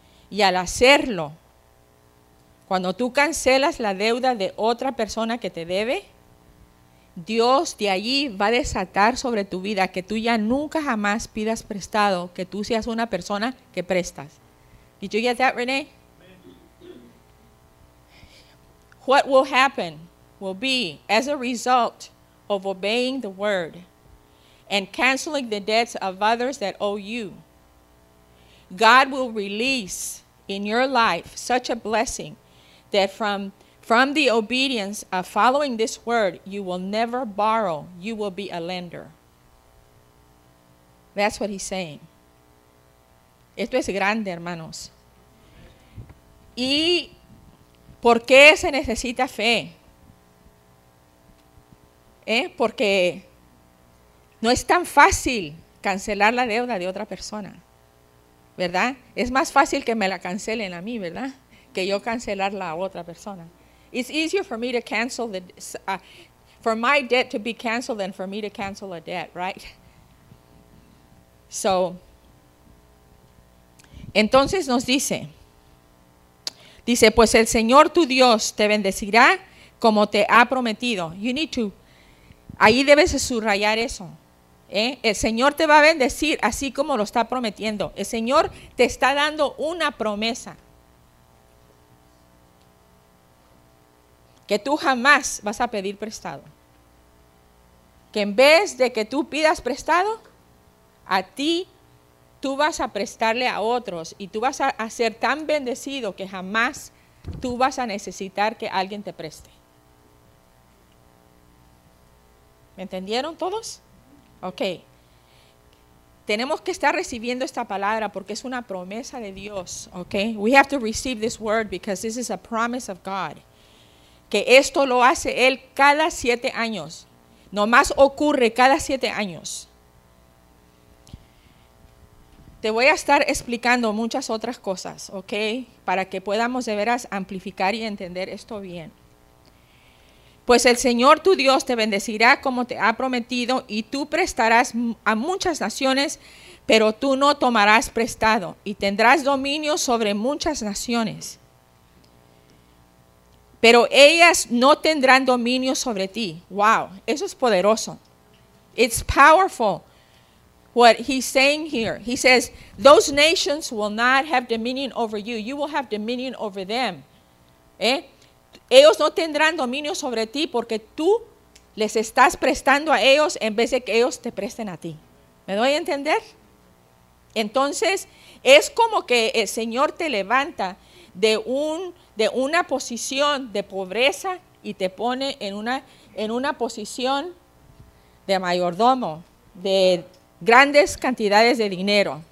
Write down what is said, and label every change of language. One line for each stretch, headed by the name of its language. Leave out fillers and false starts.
Spanish: Y al hacerlo, cuando tú cancelas la deuda de otra persona que te debe, Dios de allí va a desatar sobre tu vida que tú ya nunca jamás pidas prestado, que tú seas una persona que prestas.
English: Did you get that, Renee? What will happen will be as a result of obeying the word and canceling the debts of others that owe you. God will release in your life such a blessing that from the obedience of following this word, you will never borrow. You will be a lender. That's what he's saying.
Spanish: Esto es grande, hermanos. ¿Y por qué se necesita fe? Porque no es tan fácil cancelar la deuda de otra persona, ¿verdad? Es más fácil que me la cancelen a mí, ¿verdad? Que yo cancelarla a otra persona.
English: It's easier for me to cancel for my debt to be canceled than for me to cancel a debt, right?
Spanish: So, entonces nos dice, Dice, pues el Señor tu Dios te bendecirá como te ha prometido.
English: You need to.
Spanish: Ahí debes subrayar eso. El Señor te va a bendecir así como lo está prometiendo. El Señor te está dando una promesa. Que tú jamás vas a pedir prestado. Que en vez de que tú pidas prestado, a ti tú vas a prestarle a otros y tú vas a ser tan bendecido que jamás tú vas a necesitar que alguien te preste. ¿Me entendieron todos? Ok. Tenemos que estar recibiendo esta palabra porque es una promesa de Dios. Ok.
English: We have to receive this word because this is a promise of God.
Spanish: Que esto lo hace Él cada 7 años. Nomás ocurre cada 7 años. Te voy a estar explicando muchas otras cosas, ¿ok? Para que podamos de veras amplificar y entender esto bien. Pues el Señor tu Dios te bendecirá como te ha prometido y tú prestarás a muchas naciones, pero tú no tomarás prestado y tendrás dominio sobre muchas naciones. Pero ellas no tendrán dominio sobre ti. ¡Wow! Eso es poderoso.
English: It's powerful. What he's saying here, he says, those nations will not have dominion over you. You will have dominion over them.
Spanish: Ellos no tendrán dominio sobre ti porque tú les estás prestando a ellos en vez de que ellos te presten a ti. ¿Me doy a entender? Entonces, es como que el Señor te levanta de una posición de pobreza y te pone en una posición de mayordomo, de grandes cantidades de dinero.